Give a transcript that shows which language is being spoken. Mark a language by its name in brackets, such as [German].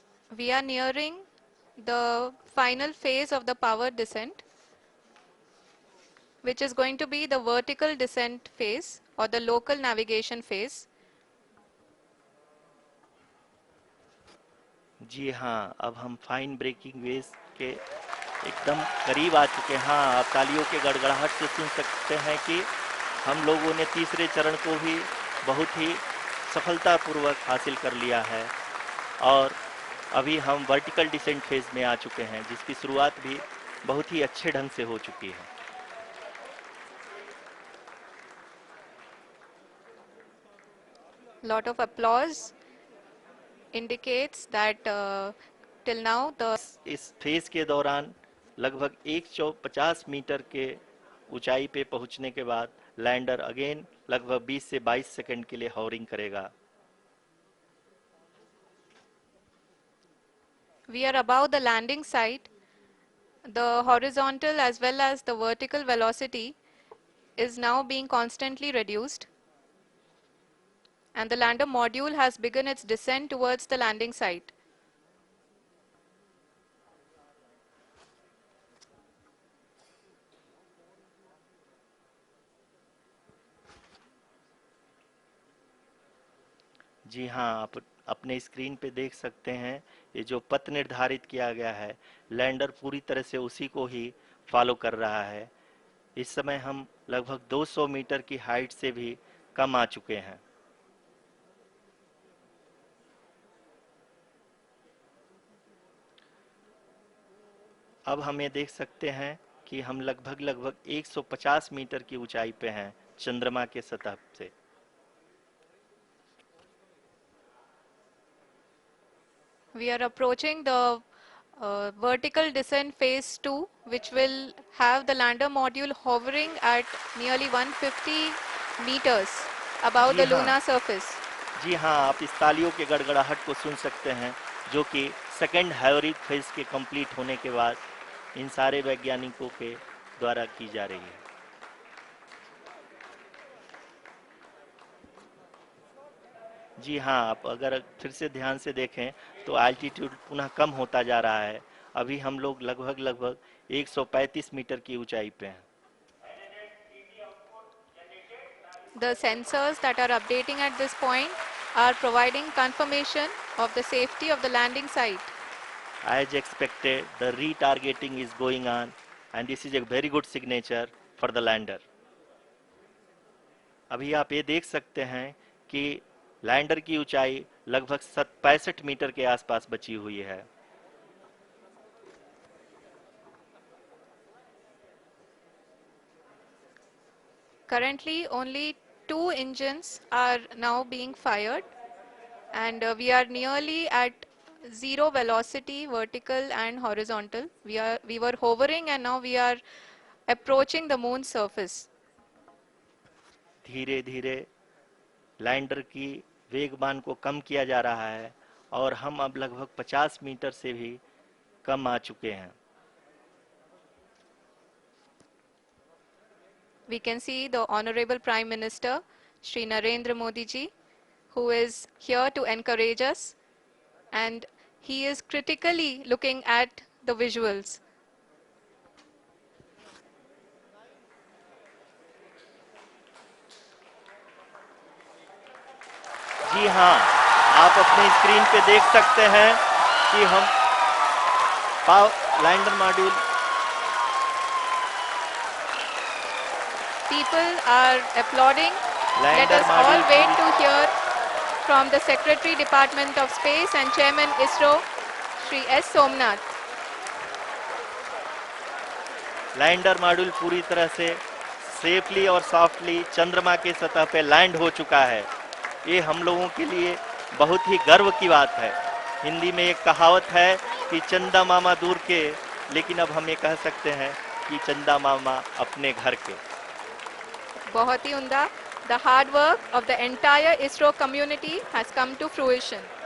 [English] We are nearing the final phase of the power descent, which is going to be the vertical descent phase or the local navigation phase. [Hindi] जी हाँ, अब हम fine breaking wave के एकदम करीब आ चुके हैं। हाँ, आप तालियों के गड़गड़ाहट से सुन सकते हैं कि हम लोगों ने तीसरे चरण को भी बहुत ही सफलतापूर्वक हासिल कर लिया है, और अभी हम वर्टिकल डिसेंट फेज में आ चुके हैं, जिसकी शुरुआत भी बहुत ही अच्छे ढंग से हो चुकी है। [English] Lot of applause indicates that till now the [Hindi] इस फेज के दौरान लगभग 150 मीटर के ऊंचाई पे पहुंचने के बाद लैंडर अगेन लगभग 20 से 22 सेकंड के लिए हॉवरिंग करेगा। [English] we are above the landing site. The horizontal as well as the vertical velocity is now being constantly reduced and the lander module has begun its descent towards the landing site. [Hindi] जी हाँ, आप अपने screen पे देख सकते हैं, ये जो पथ निर्धारित किया गया है, लैंडर पूरी तरह से उसी को ही फॉलो कर रहा है। इस समय हम लगभग 200 मीटर की हाइट से भी कम आ चुके हैं। अब हम ये देख सकते हैं कि हम लगभग लगभग 150 मीटर की ऊंचाई पे हैं चंद्रमा के सतह से। [English] We are approaching the vertical descent phase 2, which will have the lander module hovering at nearly 150 meters above [Hindi] ji [English] the [Hindi] हाँ, [English] lunar surface. [Hindi] जी हाँ, आप इस तालियों के गड़गड़ाहट को सुन सकते हैं, जो कि सेकंड हाइब्रिड फेज के कंप्लीट होने के बाद इन सारे वैज्ञानिकों के द्वारा की जा रही है। जी हाँ, आप अगर फिर से ध्यान से देखें तो एल्टीट्यूड पुनः कम होता जा रहा है। अभी हम लोग लगभग लगभग 135 मीटर की ऊंचाई पे हैं। [English] The sensors that are updating at this point are providing confirmation of the safety of the landing site. As expected, the retargeting is going on, and this is a very good signature for the lander. [Hindi] अभी आप ये देख सकते हैं कि lander की ऊंचाई लगभग 65 मीटर के आसपास बची हुई है। [English] Currently, only 2 engines are now being fired, and we are nearly at zero velocity, vertical and horizontal. We were hovering, and now we are approaching the moon's surface. [Hindi] धीरे धीरे लैंडर की वेगमान को कम किया जा रहा है और हम अब लगभग 50 मीटर से भी कम आ चुके हैं। [English] We can see the Honorable Prime Minister, Shri Narendra Modi ji, who is here to encourage us, and he is critically looking at the visuals. [Hindi] जी हाँ, आप अपने स्क्रीन पे देख सकते हैं कि हम lander module [English] People are applauding. Let [Hindi] lander [English] us all [Hindi] module [English] wait to hear from the Secretary Department of Space and Chairman ISRO, Shri S. Somnath. [Hindi] Lander module पूरी तरह से सेफली और सॉफ्टली चंद्रमा के सतह पे लैंड हो चुका है। ये हम लोगों के लिए बहुत ही गर्व की बात है। हिंदी में एक कहावत है कि चंदा मामा दूर के, लेकिन अब हम ये कह सकते हैं कि चंदा मामा अपने घर के। बहुत ही उम्दा. [English] The hard work of the entire ISRO community has come to fruition.